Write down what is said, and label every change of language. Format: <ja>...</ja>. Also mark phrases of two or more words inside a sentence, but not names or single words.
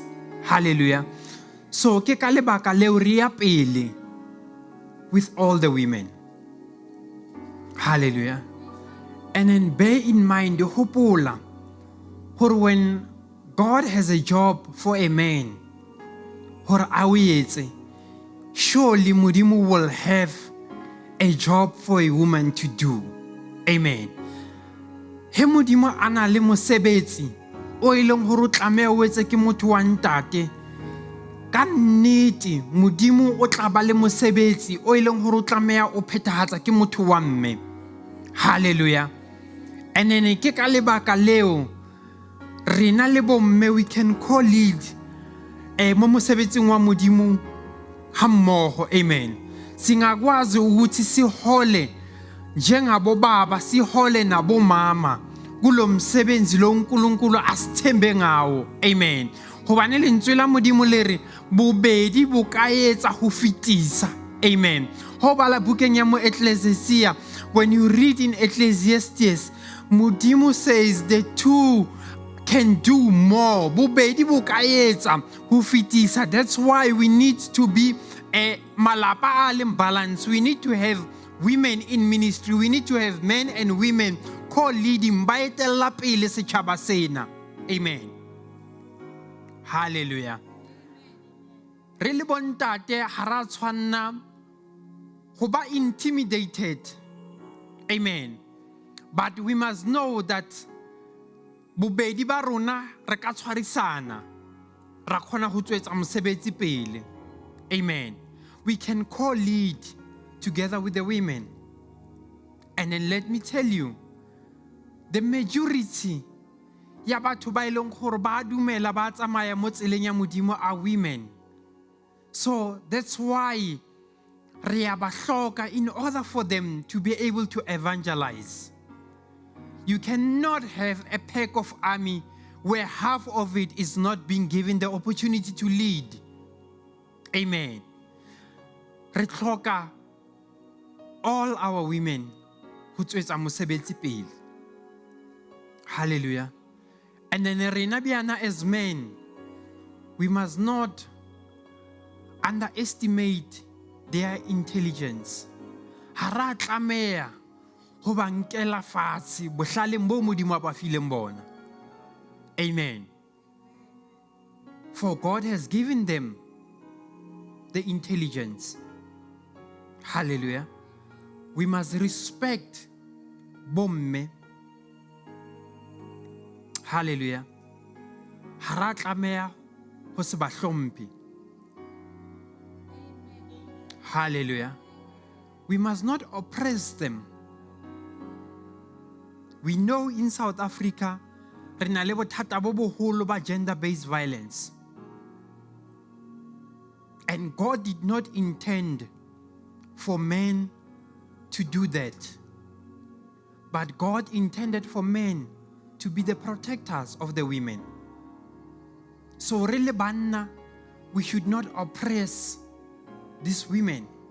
<st>Hallelujah. So ke ka lebaka leo re ya pele</st> <en>with all the women.</en> <st>Hallelujah.</st> <en>And then bear in mind, hopola, for when God has a job for a man, surely modimo will have a job for a woman to do. Amen.</en> <st>He modimo ana le mosebetsi o ileng hore o tlameha o etse ke motho wa ntate. Ka nnete modimo o tla ba le mosebetsi o ileng hore o tlameha o phethahatsa ke motho wa mme. Hallelujah.</st> <en>And then</en> <st>ke ka lebaka leo rena le bomme</st> <en>we can call it</en> <st>mo mosebetsing wa modimo ha mmoho. Amen.</st> <zu>singakwazi ukuthi sihole njengabo baba, sihole nabo mama kulo msebenzi lo uNkulunkulu asithembe ngawo. Amen.</zu> <st>Hobane lentswe la Modimo le re bobedi bo ka etsa ho fitisa.</st> <en>Amen.</en> <st>Ho bala bukeng ya mo Ecclesia,</st> <en>when you read in Ecclesiastes, Modimo says the two can do more.</en> <st>Bobedi bo ka etsa ho fitisa.</st> <en>That's why we need to be</en> <st>malapa a leng</st> <en>balance. We need to have women in ministry. We need to have men and women co-leading</en> <st>ba etella pele setjhaba sena.</st> <en>Amen. Hallelujah.</en> <st>Re le bontate ha ra tshwanna go ba intimidated.</st> <en>Amen. But we must know that</en> <st>bobedi ba rona re ka tshwarisana ra khona go tswetsa mosebetsi pele.</st> <en>Amen. We can co-lead together with the women. And then let me tell you, the majority</en> <st>ya batho ba ileng gore ba dumela ba tsamaya mo tseleng ya Modimo</st> <en>are women. So that's why</en> <st>re a ba hloka</st> <en>in order for them to be able to evangelize. You cannot have a pack of army where half of it is not being given the opportunity to lead. Amen.</en> <st>Re hloka</st> <en>all our women who</en> <st>tswetsa mosebetsi pele.</st> <en>Hallelujah. And then</en> <st>rena biana</st> <en>as men, we must not underestimate their intelligence.</en> <st>Ha ra tlameha ho ba nkela fatshe bohlaleng bo Modimo a ba fileng bona. Amen.</st> <en>For God has given them the intelligence. Hallelujah. We must respect bomme. Hallelujah.</en> <st>Ha ra tlameha ho se ba hlomphe. Hallelujah.</st> <en>We must not oppress them. We know in South Africa,</en> <st>re na le bothata bo boholo ba</st> <en>gender-based violence. And God did not intend for men to do that. But God intended for men to be the protectors of the women. So really banna, we should not oppress these women.</en>